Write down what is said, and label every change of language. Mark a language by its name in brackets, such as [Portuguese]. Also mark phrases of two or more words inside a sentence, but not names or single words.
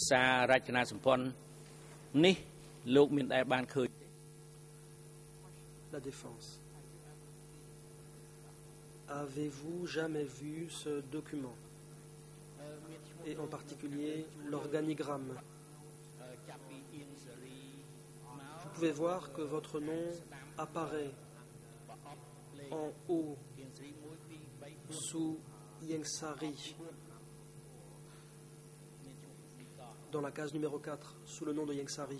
[Khmer] សាររចនាសម្ព័ន្ធនេះលោកមានដែលបានឃើញ [French] La défense. Avez-vous jamais vu ce document, et en particulier l'organigramme? Vous pouvez voir que votre nom apparaît en haut sous Yengsari, dans la case numéro 4, sous le nom de Yengsari.